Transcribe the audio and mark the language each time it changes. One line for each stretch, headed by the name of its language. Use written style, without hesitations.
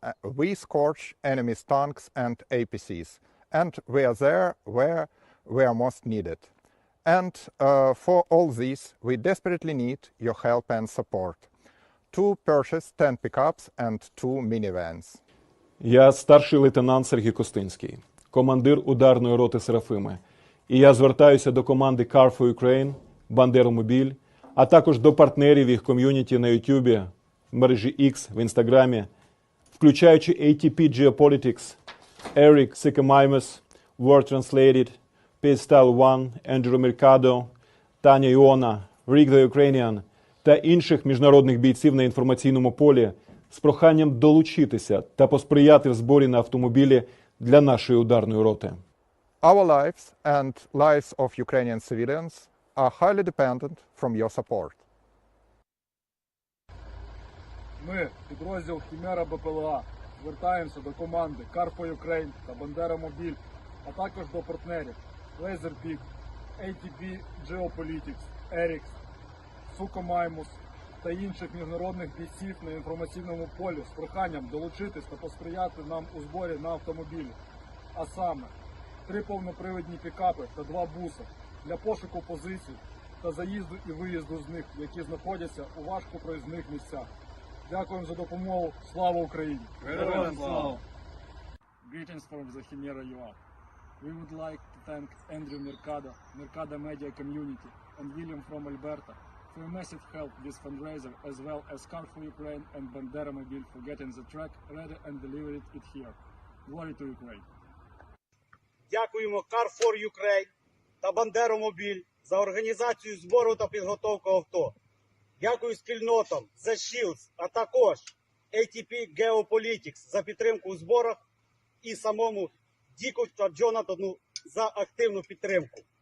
English: We scorch enemy's tanks and APCs. And we are there where we are most needed. And for all this, we desperately need your help and support. To purchase 10 pickups and 2 minivans.
Ukrainian: Я старший лейтенант Сергій Костинський, командир ударної роти Серафими. І я звертаюся до команди Car for Ukraine, Бандеромобіль, а також до партнерів їх ком'юніті на YouTube, в мережі X, в Інстаграмі, включаючи ATP Geopolitics, Eric Sikamimus, Word Translated, Pistol One, Andrew Mercado, Таня Іона, Rick the Ukrainian та інших міжнародних бійців на інформаційному полі з проханням долучитися та посприяти в зборі на автомобілі для нашої ударної роти.
English: Our lives and lives of Ukrainian civilians are highly dependent from your support.
Ukrainian: Ми, підрозділ Хімера БПЛА, звертаємося до команди Car for Ukraine та Бандеромобіль, а також до партнерів Laserpeak, ATP Geopolitics, Eric, Sukomaimus та інших міжнародних бійців на інформаційному полі з проханням долучитись та посприяти нам у зборі на автомобілі. А саме 3 повнопривідні пікапи та 2 буси для пошуку позицій та заїзду і виїзду з них, які знаходяться у важкопроїзних місцях. Дякуємо за допомогу. Слава Україні! Героям слава!
English: Greetings from the Chimera UA. We would like to thank Andrew Mercado, Mercado Media Community, and William from Alberta for a massive help with fundraiser, as well as Car for Ukraine and Banderomobil for getting the track ready and delivered it here. Glory to Ukraine!
Ukrainian: Дякуємо Car for Ukraine та Бандеромобіль за організацію збору та підготовку авто. Дякую спільнотам The Shields, а також ATP Geopolitics за підтримку у зборах і самому Діку та Джонатану за активну підтримку.